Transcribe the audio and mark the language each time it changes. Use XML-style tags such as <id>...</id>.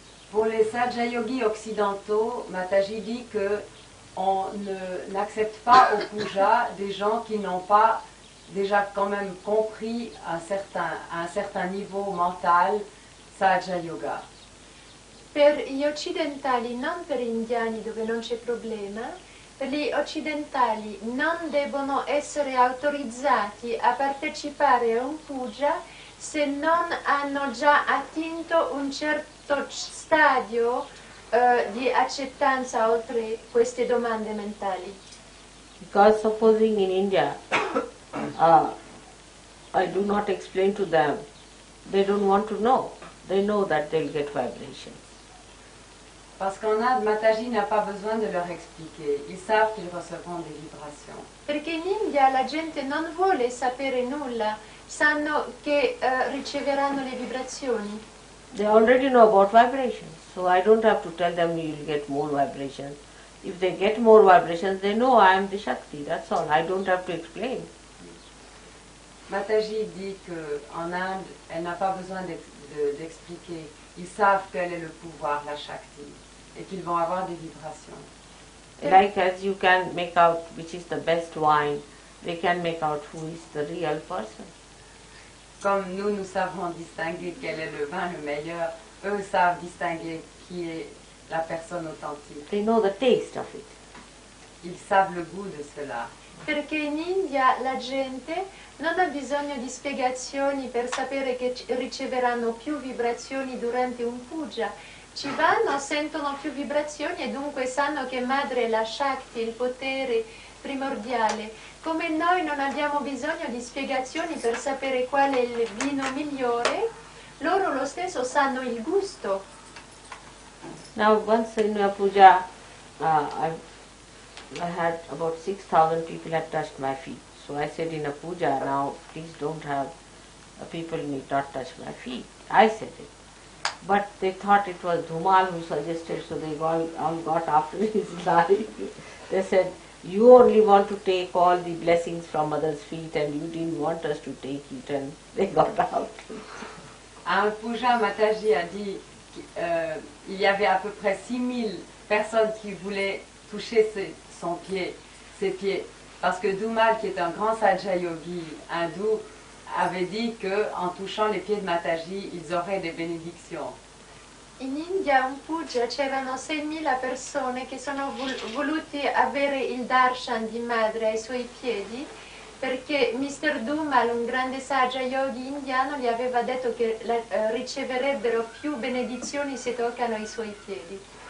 <fr>Pour les Sahaja Yogis occidentaux, Mataji dit que on n'accepte pas au puja des gens qui n'ont pas déjà quand même compris à un certain niveau mental Sahaja Yoga.</fr> <it>Per gli occidentali, non per gli indiani dove non c'è problema, per gli occidentali non devono essere autorizzati a partecipare a un puja se non hanno già attinto un certo stadio di accettanza oltre queste domande mentali.</it> <en>Because supposing in India, I do not explain to them, they don't want to know. They know that they'll get vibrations.</en> <fr>Parce qu'en Inde, Mataji n'a pas besoin de leur expliquer. Ils savent qu'ils recevront des vibrations.</fr> <it>Perché in India la gente non vuole sapere nulla, sanno che riceveranno le vibrazioni.</it> <en>They already know about vibrations, so I don't have to tell them you'll get more vibrations. If they get more vibrations, they know I am the Shakti, that's all. I don't have to explain.</en> <fr>Mataji dit qu'en Inde, elle n'a pas besoin d'expliquer. Ils savent quel est le pouvoir, la Shakti, et qu'ils vont avoir des vibrations.</fr> <en>Like as you can make out which is the best wine, they can make out who is the real person.</en> <fr>Comme nous savons distinguer quel est le vin le meilleur, eux savent distinguer qui est la personne authentique.</fr> <en>They know the taste of it.</en> <fr>Ils savent le goût de cela.</fr> <it>Perché in India la gente non ha bisogno di spiegazioni per sapere che riceveranno più vibrazioni durante un puja. Ci vanno, sentono più vibrazioni e dunque sanno che madre è la Shakti, il potere primordiale. Come noi non abbiamo bisogno di spiegazioni per sapere qual è il vino migliore, loro lo stesso sanno il gusto.</it> <en>Now once in a puja, I had about 6,000 people had touched my feet. So I said in a puja, now please don't have people need not touch my feet. I said it. But they thought it was Dhumal who suggested, so they all got after his life. They said, you only want to take all the blessings from others' feet and you didn't want us to take it, and they got out.</en> <fr>À un puja, Mataji a dit qu'il y avait à peu près 6000 personnes qui voulaient toucher ses pieds. Parce que Dhumal, qui est un grand Sahaja Yogi hindou, avait dit qu'en touchant les pieds de Mataji, ils auraient des bénédictions.</fr> <it>In India un puja c'erano 6.000 persone che sono voluti avere il darshan di madre ai suoi piedi perché Mr. Dhumal, un grande Sahaja Yogi indiano, gli aveva detto che riceverebbero più benedizioni se toccano i suoi piedi.</it>